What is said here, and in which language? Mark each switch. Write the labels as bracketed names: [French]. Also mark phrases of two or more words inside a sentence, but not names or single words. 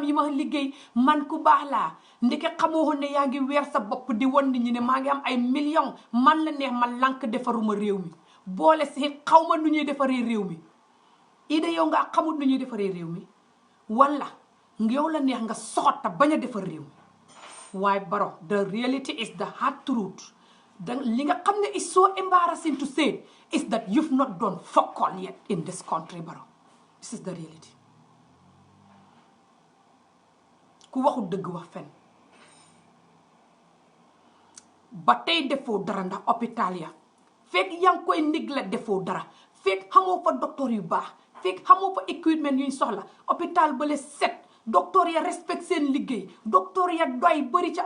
[Wolof] yi ma liggéey man ku baax laa ndeke xamoo ne yaa ngi weer sa bopp di won nit ñi ne maa ngi am ay millions man la neex ma lànk defaruma réew mi boole si xaw ma nu ñuy defaree réew mi ida yow nga xamul nu ñuy defaree réew mi wala yow la neex nga soxota bañ a defar réew mi waaye baro [English] the reality is the hard truth [Wolof] li nga xam ne [English] is so embarrassing to say is that you've not done fuck all yet in this country [Wolof] baro [English] this is the reality [Wolof] ku waxul dëgg wax fen ba tey defoo dara ndax hôpital ya fekk yaa ngi koy néglect defoo dara fekk xamoo fa docteur yu baax fekk xamoo fa équipement yuñ soxla hôpital ba le set docteur ya respect seen liggéey docteur ya doy bëri ca